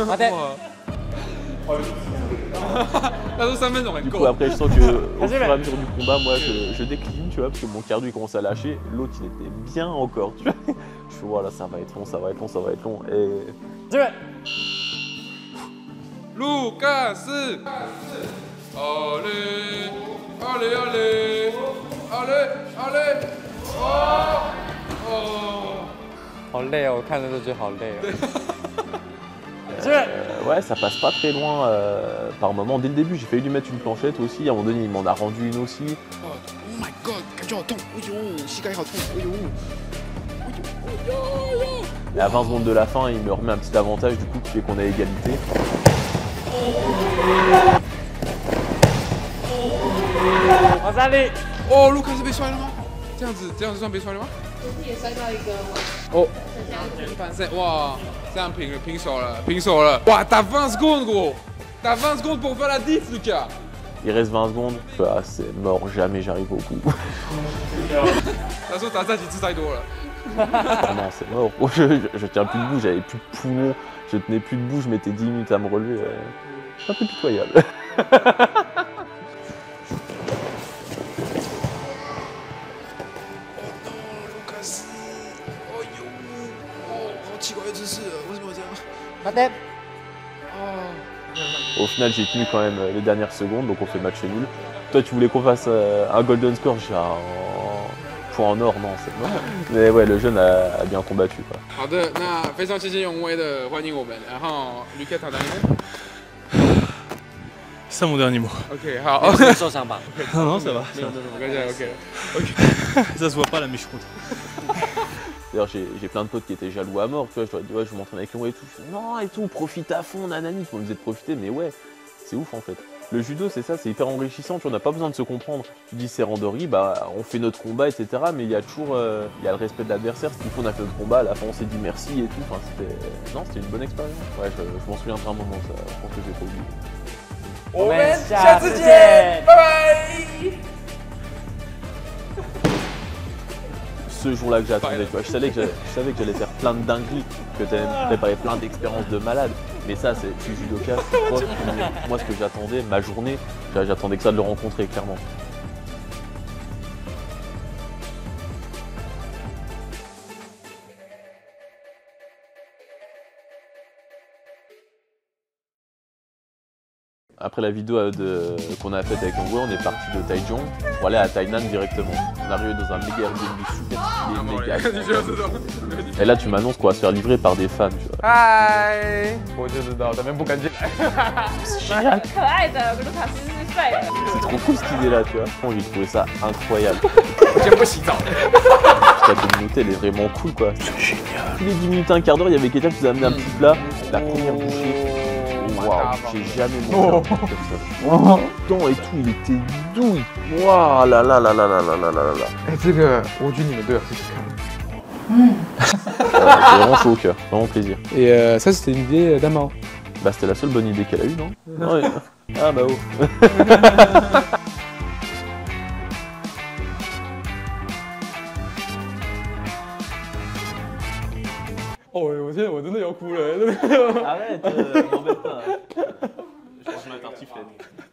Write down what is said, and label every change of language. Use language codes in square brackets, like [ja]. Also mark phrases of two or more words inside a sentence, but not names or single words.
[zh] 好的。他说3分钟很 [fr] Du [zh] 够。 [fr] coup, après, je sens que au fur et à mesure du combat, moi, je décline, tu vois, parce que mon cardio il commence à lâcher. L'autre, il était bien encore, tu vois. Je fais voilà, ça va être long, ça va être long, ça va être long. Et [zh] 准备。 [fr] 卢卡斯，allez allez allez allez allez， [zh] 好累哦，我看着都觉得好累哦。 [fr] ouais, ça passe pas très loin par moment. Dès le début, j'ai failli lui mettre une planchette aussi. À un moment donné, il m'en a rendu une aussi. [en] Oh my god， [zh] 感觉好痛！哎呦，膝盖好痛！哎呦，哎呦！ [fr] Et à 20 secondes de la fin, il me remet un petit avantage du coup qui fait qu'on a égalité. [zh] Oh， 卢卡斯被摔了吗？这样子算被摔了吗？也摔到一个。哦，反正哇，这样平手了，哇，打 [fr] 20 secondes gros， [zh] 打 [fr] 20 secondes pour faire la diff Lucas。 Il reste 20 secondes, ah, c'est mort, jamais j'arrive au bout. [zh] 他说打这几次太多了。 [fr] Ah non, c'est mort. Je tiens plus debout, j'avais plus de poumons, je tenais plus debout, je mettais 10 minutes à me relever. C'est un peu pitoyable. Au final, j'ai tenu quand même les dernières secondes, donc on fait match nul. Toi, tu voulais qu'on fasse un golden score, j'ai point en or, non, c'est mort. Mais ouais, le jeune a bien combattu, quoi. [zh] 好的，那非常谢谢永威的欢迎我们，然后 Lucas 他哪里呢？ [fr] C'est ça mon dernier mot. [zh] OK， 好。受伤吧？ [fr] Non, non, ça va. [zh] 没有，我跟你讲 OK。 [fr] Ça se voit pas là, mais je suis content. D'ailleurs, j'ai plein de potes qui étaient jaloux à mort, tu vois, je leur dis ouais, je m'entraîne avec Long et tout. Je fais, non, et tout, profite à fond, nanani, faut me dire de profiter, mais ouais, c'est ouf en fait. Le judo, c'est ça, c'est hyper enrichissant, tu vois, on n'a pas besoin de se comprendre. Tu dis c'est randori, bah on fait notre combat, etc. Mais il y a toujours il y a le respect de l'adversaire. Du coup, on a fait notre combat, à la fin on s'est dit merci et tout. Enfin, c'était une bonne expérience. Ouais, je m'en souviendrai un moment, ça, je pense que je vais pas oublier. [zh] 我们下次见，拜拜。 [fr] Ce jour-là que j'attendais, tu vois, je savais que j'allais faire plein de dingueries, que tu allais me préparer plein d'expériences de malade. Mais ça, je suis judoka, c'est proche. Moi, ce que j'attendais, ma journée, j'attendais que ça de le rencontrer, clairement. Après la vidéo qu'on a faite avec Hongwei, on est parti de Taichung pour aller à Tainan directement. On est arrivé dans un méga Airbnb super stylé, et là tu m'annonces qu'on va se faire livrer par des fans, tu vois. [zh] Hi， 我就知道，咱们不敢进来。可爱的卢卡斯是帅的。 [fr] C'est trop cool cette idée là, tu vois. J'ai trouvé ça incroyable. [zh] 先不洗澡。 [fr] La communauté elle est vraiment cool quoi. C'est génial. Tous les 10 minutes, un quart d'heure, il y avait quelqu'un qui nous a amené un petit plat. La première bouchée. Waouh, j'ai jamais mangé un truc comme ça. Le temps et tout, il était doux. Waouh, là là là là là là là là là. [zh] 哎，这个我觉得你们都要试试看。 [fr] C'est vraiment chaud au cœur, vraiment plaisir. Et ça, c'était une idée d'Amao. Bah, c'était la seule bonne idée qu'elle a eue, non? Ouais. Ah bah oh. [zh] 哦，我现在我真的要哭了，真的。 [fr] Arrête, m'embête pas. Je pense que ma tartiflette.